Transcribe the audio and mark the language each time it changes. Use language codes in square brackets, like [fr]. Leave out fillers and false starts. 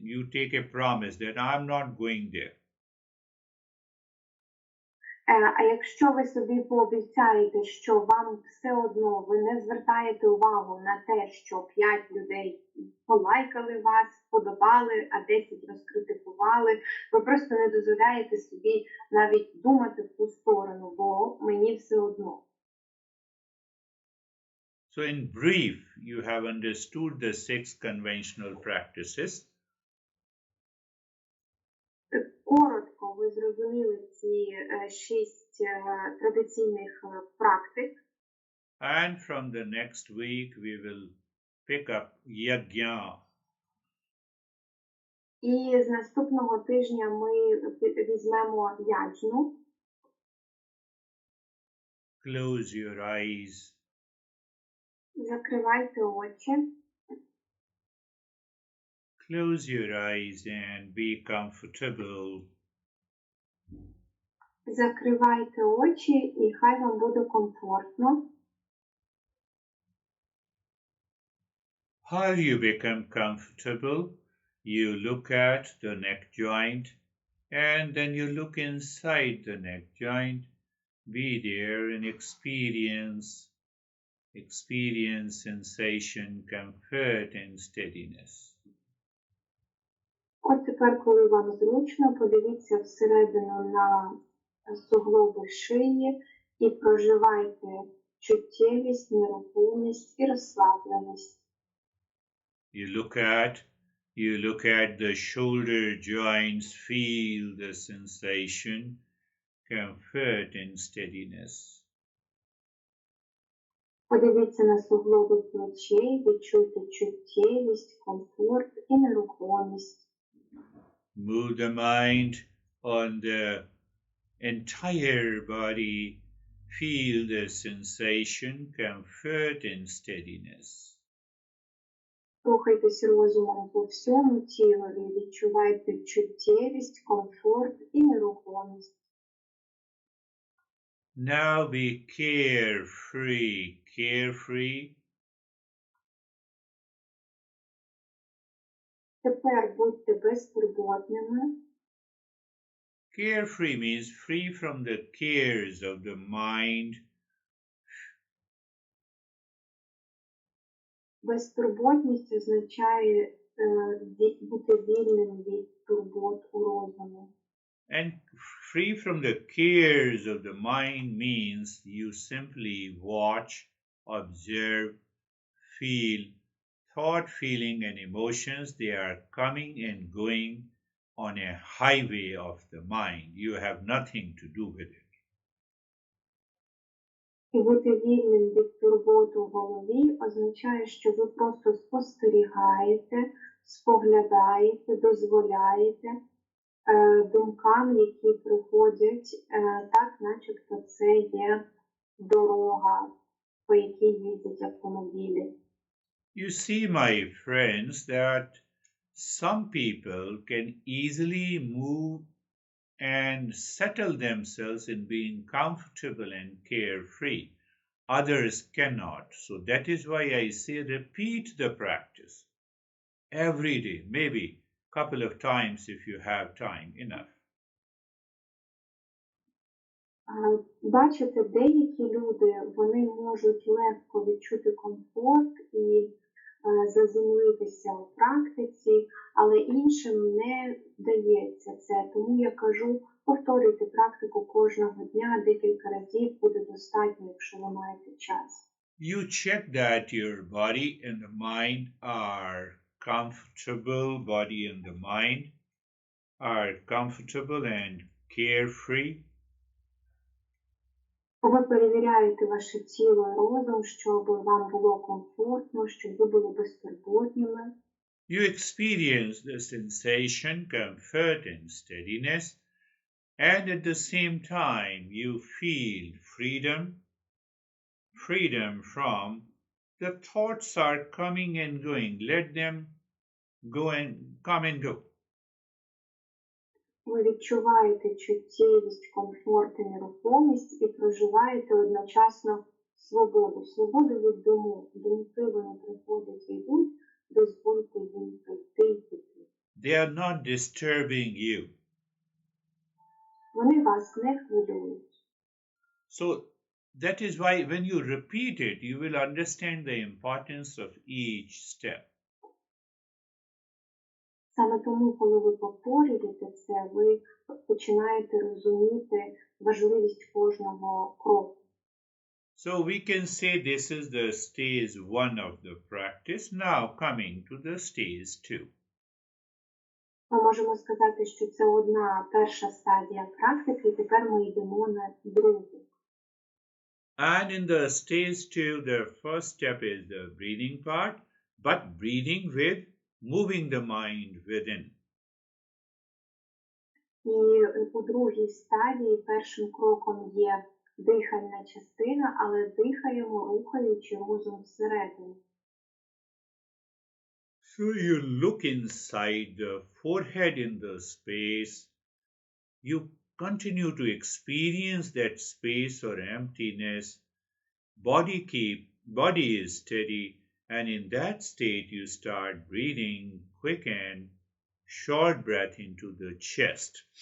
[en] You take a promise that I'm not going there. [uk] А якщо ви собі пообіцяєте, що вам все одно, ви не звертаєте увагу на те, що 5 людей полайкали вас, вподобали, а 10 розкритикували, ви просто не дозволяєте собі навіть думати в ту сторону, бо мені все одно. [en] So in brief, you have understood the 6 conventional practices. [uk] Коротко ви зрозуміли ці 6 традиційних практик. [en] And from the next week, we will pick up yajna. [uk] І з наступного тижня ми візьмемо яджну. [en] Close your eyes. [uk] Закривайте очі. [en] Close your eyes and be comfortable. [uk] Закривайте очі і хай вам буде комфортно. [en] How you become comfortable, you look at the neck joint and then you look inside the neck joint. Be there and experience sensation, comfort and steadiness. [uk] От тепер, коли вам зручно, подивіться всередину на суглоби шиї і проживайте чуттєвість, нерухомість і розслабленість. [en] You look at the shoulder joints, feel the sensation, comfort and steadiness. [uk] Подивіться на суглоби плечей, відчуйте чуттєвість, комфорт і нерухомість. [en] Move the mind on the entire body, feel the sensation, comfort and steadiness. [uk] Рухайтесь розумом по всьому тілу, відчувайте чуттєвість, комфорт і нерухомість. [en] Now be carefree. [uk] Тепер будьте безтурботними. [en] Carefree means free from the cares of the mind. [uk] Безтурботність означає бути вільним від турбот у розумі. [en] And free from the cares of the mind means you simply watch, observe, feel. Thought, feeling, and emotions, they are coming and going on a highway of the mind. You have nothing to do with it. [uk] І бути вільним від турбот у голові означає, що ви просто спостерігаєте, споглядаєте, дозволяєте думкам, які приходять, так, начебто це є дорога, по якій їздять автомобілі. [en] You see, my friends, that some people can easily move and settle themselves in being comfortable and carefree. Others cannot. So that is why I say repeat the practice every day, maybe a couple of times if you have time enough. [uk] Бачите, деякі люди, вони можуть легко відчути комфорт і заземлитися у практиці, але іншим не вдається це. Тому я кажу, повторюйте практику кожного дня, декілька разів буде достатньо, якщо ви маєте час. [en] You check that your body and the mind are comfortable, body and the mind are comfortable and carefree. [uk] Ви перевіряєте ваше тіло і розум, щоб вам було комфортно, щоб ви були безтурботними. [en] You experience the sensation, comfort and steadiness, and at the same time you feel freedom from the thoughts are coming and going. Let them go and come and go. [uk] Ви відчуваєте чуттєвість, комфорт і нерухомість і проживаєте одночасно свободу. Свободу від думок. Думки вони приходять і йдуть, дозвольте їм прийти і піти. [en] They are not disturbing you. [uk] Вони вас не хвилюють. [en] So that is why when you repeat it, you will understand the importance of each step. [uk] Саме тому, коли ви повторюєте це, ви починаєте розуміти важливість кожного кроку. [en] So we can say this is the stage 1 of the practice. Now coming to the stage 2. [uk] Ми можемо сказати, що це перша стадія практики, і тепер ми йдемо на другу. [en] And in the stage 2, the first step is the breathing part, but breathing with moving the mind within. [uk] І у другій стадії першим кроком є дихальна частина, але дихаємо, рухаючи розум всередину. [en] So you look inside the forehead in the space. You continue to experience that space or emptiness. Body is steady, and in that state you start breathing quick and short breath into the chest.